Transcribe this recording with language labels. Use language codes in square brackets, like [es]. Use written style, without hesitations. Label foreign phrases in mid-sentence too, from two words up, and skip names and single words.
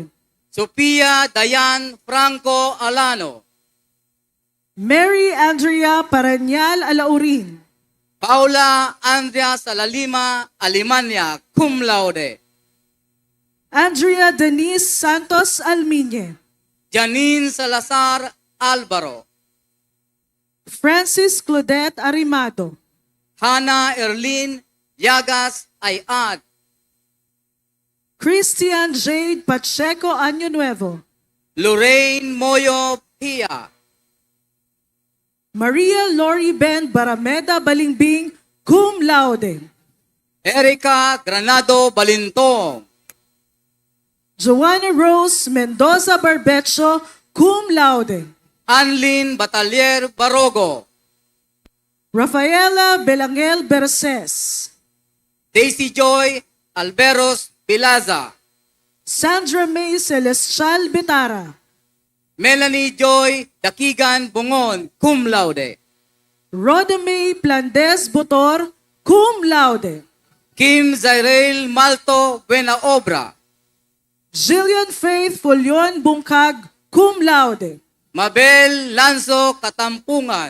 [en] Sophia Dayan Franco Alano. Mary Andrea Paranyal Alaurin. Paula Andrea Salalima Alimania, [la] cum laude. [en] Andrea Denise Santos Almiñe. Janine Salazar Alvaro. Francis Claudette Arimado. Hannah Erlin Yagas Ayad. Christian Jade Pacheco Año Nuevo. Lorraine Moyo Pia. Maria Lori Ben Barameda Balingbing, [la] cum laude. [en] Erica Granado Balintong. Joanna Rose Mendoza Barbecho, [la] cum laude. [en] Anlin Batalier Barogo. Rafaela Belangel Berces. Daisy Joy Alberos Pilaza. Sandra May Celestial Bitara. Melanie Joy Dakigan Bungon, [la] cum laude. [en] Rhoda May Plandes Botor, [la] cum laude. [en] Kim Zairel Malto Buena Obra. Jillian Faith Fulion Bungkag, [la] cum laude. [en] Mabel Lanzo Katampungan.